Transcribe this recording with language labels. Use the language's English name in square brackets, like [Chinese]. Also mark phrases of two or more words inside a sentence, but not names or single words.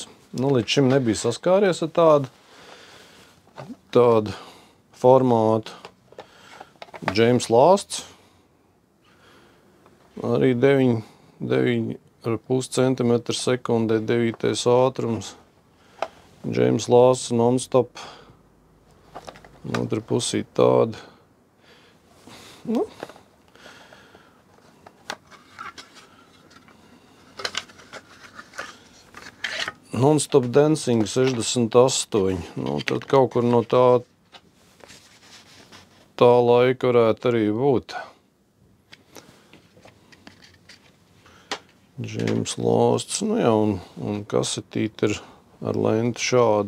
[Latvian] Līdz šim nebija saskāries ar tādu formātu. James Lasts. Arī 9,5 cm sekundē, 9. ātrums. James Lasts non-stop. Otra pusī tāda. [English] Non-stop dancing 68. [Latvian] Tad kaut kur no tā laika varētu arī būt. James Lasts. Un kasetīte ir ar lenti šādu.